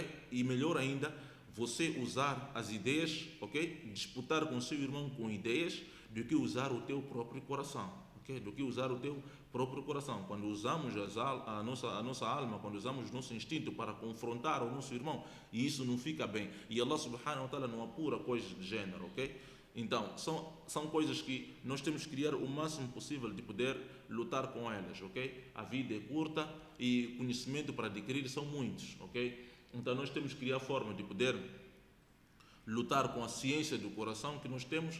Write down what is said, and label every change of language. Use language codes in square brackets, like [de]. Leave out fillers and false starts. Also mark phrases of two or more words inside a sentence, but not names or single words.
[pt] E melhor ainda, você usar as ideias, ok? Disputar com seu irmão com ideias, do que usar o teu próprio coração, ok? Do que usar o teu próprio coração. Quando usamos a nossa alma, quando usamos o nosso instinto para confrontar o nosso irmão, e isso não fica bem. E Allah [ar] سبحانه وتعالى [pt] não apura coisas de gênero, ok? Então, são coisas que nós temos que criar o máximo possível de poder lutar com elas, ok? A vida é curta e conhecimento para adquirir são muitos, ok? Então nós temos que criar forma de poder lutar com a ciência do coração que nós temos.